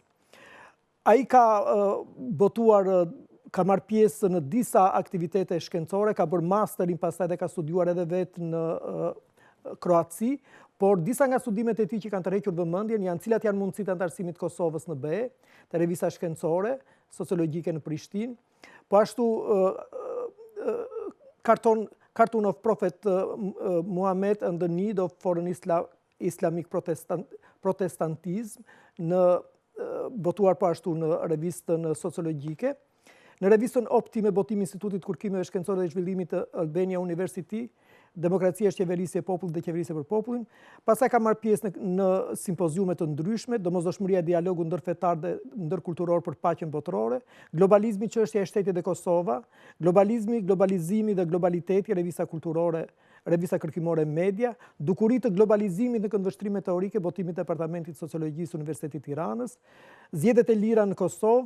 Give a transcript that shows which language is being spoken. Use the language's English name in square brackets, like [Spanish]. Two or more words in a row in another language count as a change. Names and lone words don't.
[Albanian] Ai ka botuar, ka marrë pjesë në disa aktivitete shkencore, ka bërë masterin, pastaj dhe ka studiuar edhe vetë në Kroaci, por disa nga studimet e tij që kanë tërhequr vëmendjen janë cilat janë mundësitë antarësimit të Kosovës në BE, te revista shkencore, sociologjike në Prishtinë, po ashtu [English] Cartoon of Prophet Muhammad and the Need of Foreign Islamic Protestantism, [Albanian] në botuar po ashtu në revistën sociologjike, në revistën Optime Botimi Institutit Kërkimeve Shkencore dhe Zhvillimit të Albania University, Demokracia është qeverisje e popullit dhe qeverisje për popullin. Pastaj ka marrë pjesë në simpoziume të ndryshme, domosdoshmëria e dialogu ndërfetar dhe ndërkulturor për paqen botërore, globalizmi, çështja e shtetit dhe Kosova, globalizimi dhe globaliteti, revista kulturore, revista kërkimore Media, dukuritë të globalizimit në këndvështrime teorike, botimi i Departamentit Sociologjisë Universitetit Tiranës, zgjedhjet e lira në Kosovë.